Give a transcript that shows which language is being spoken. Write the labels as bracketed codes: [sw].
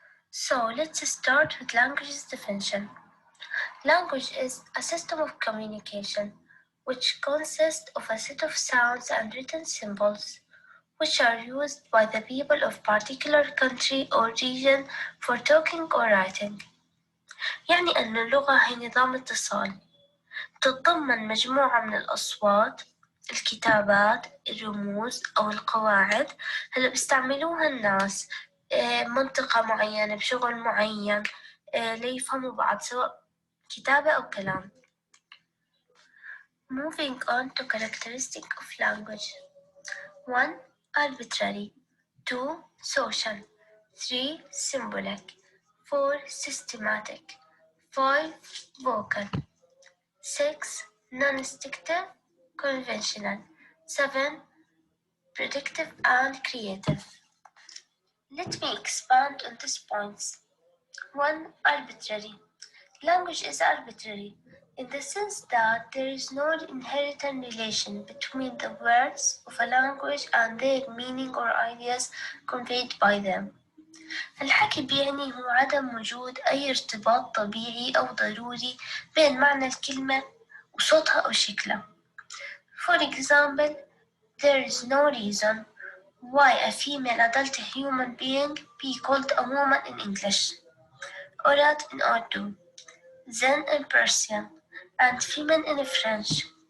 [en] So let's start with language's definition. Language is a system of communication which consists of a set of sounds and written symbols which are used by the people of particular country or region for talking or writing. [ar] يعني أن اللغة هي نظام اتصال تتضمن مجموعة من الأصوات، الكتابات، الرموز أو القواعد اللي بيستعملوها الناس منطقة معينة بشغل معين ليفهموا بعض سواء كتابة أو كلام. [en] Moving on to characteristic of language. 1. Arbitrary. 2. Social. 3. Symbolic. 4. Systematic. 5. Vocal. 6. Non-instinctive, conventional. 7. Predictive and creative. Let me expand on these points. 1. Arbitrary. Language is arbitrary in the sense that there is no inherent relation between the words of a language and their meaning or ideas conveyed by them. [ar] الحكي بيعني هو عدم وجود أي ارتباط طبيعي أو ضروري بين معنى الكلمة وصوتها أو شكلها. [en] For example, there is no reason why a female adult human being be called a woman in English, Orat in Urdu, Zen in Persian, and female in French.